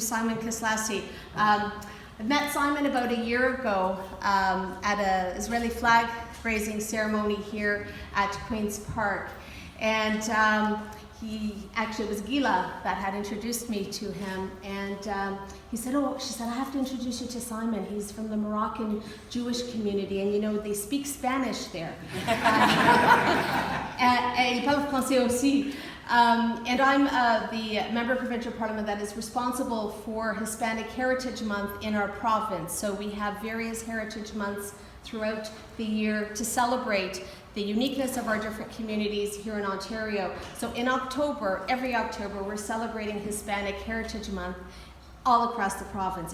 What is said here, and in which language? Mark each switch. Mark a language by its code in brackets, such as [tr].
[en] Simon Kislasi. I met Simon about a year ago at an Israeli flag raising ceremony here at Queen's Park. And it was Gila that had introduced me to him, and she said, I have to introduce you to Simon. He's from the Moroccan Jewish community, and you know, they speak Spanish there. [fr] Et ils parlent français aussi. [en] And I'm the member of provincial parliament that is responsible for Hispanic Heritage Month in our province. So we have various heritage months throughout the year to celebrate the uniqueness of our different communities here in Ontario. So in October, every October, we're celebrating Hispanic Heritage Month all across the province.